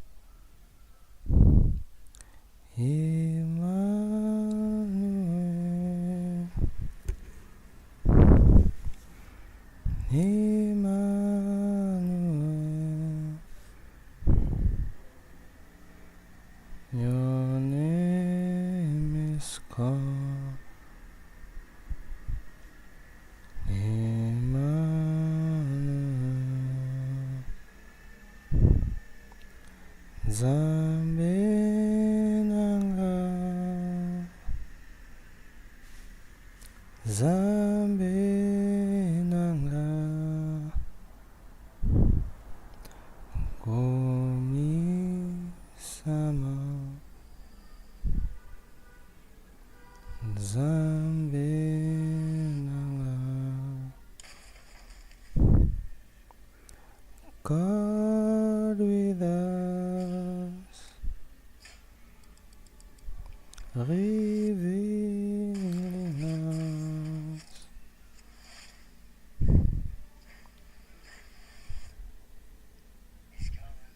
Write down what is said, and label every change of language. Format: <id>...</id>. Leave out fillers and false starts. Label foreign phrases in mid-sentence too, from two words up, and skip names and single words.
<en>Emmanuel, Emmanuel, your name is called</en> <ewo>Emmanuel, Zambe nanga, Zambe nanga, Komi sama, Zambe nanga,</ewo> <en>God with us, revealing us, He's coming.</en>